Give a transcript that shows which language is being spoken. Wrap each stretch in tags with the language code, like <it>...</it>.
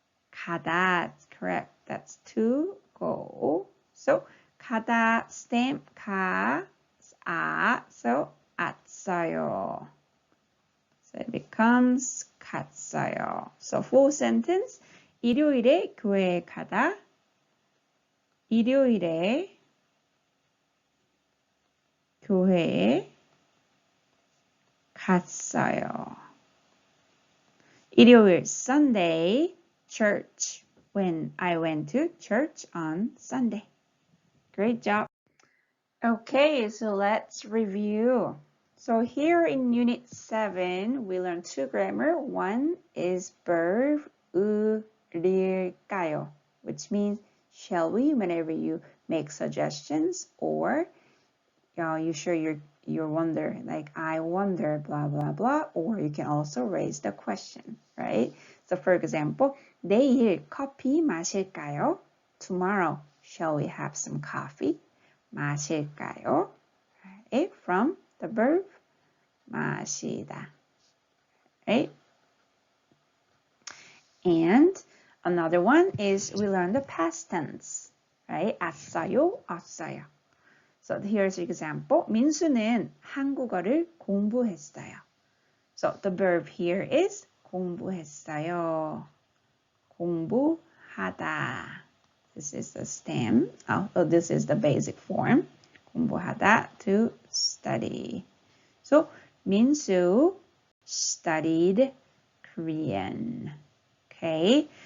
<en>가다. That's correct. That's to go. So 가다, stamp, 가, so 왔어요. So it becomes 갔어요. So full sentence.</en> <ko>일요일에 교회에 가다. 일요일에 교회에 갔어요.</ko> <en>일요일, Sunday, church. When I went to church on Sunday. Great job. Okay, so let's review. So here in Unit 7, we learned 2 grammar. One is verb 으릴까요, which means shall we whenever you make suggestions or you share your wonder, like I wonder, blah, blah, blah, or you can also raise the question, right?</en> <ko>So for example, 내일 커피 마실까요?</ko> <en>Tomorrow, shall we have some coffee?</en> <ko>마실까요? Right?</ko> <en>From the verb 마시다, right? And another one is we learn the past tense, right? 왔어요, 왔어요. So here's an example.</en> <ko>민수는 한국어를 공부했어요.</ko> <en>So the verb here is 공부했어요. 공부하다. This is the stem. Oh, this is the basic form. 공부하다, to study. So 민수 studied Korean. Okay,</en>